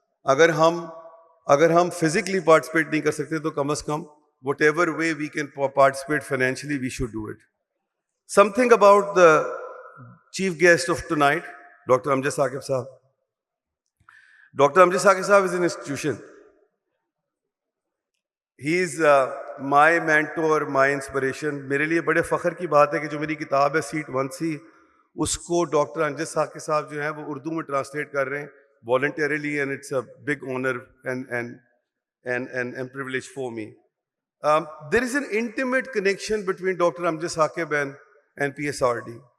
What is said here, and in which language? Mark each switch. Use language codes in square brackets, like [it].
[ur] اگر ہم [en] physically participate [ur] نہیں کر سکتے تو کم از کم [en] whatever way we can participate financially, we should do it. Something about the chief guest of tonight, Dr. Amjad Saqib Sahab. Dr. Amjad Saqib Sahab is an institution. He is my mentor, my inspiration. [ur] میرے لیے بڑے فخر کی بات ہے کہ جو میری کتاب ہے سیٹ 1C، اس کو ڈاکٹر امجد ثاقب صاحب جو ہیں وہ اردو میں ٹرانسلیٹ کر رہے ہیں [en] voluntarily, and it's a big honor and privilege for me. There is an intimate connection between Dr. Amjad Saqib and PSRD.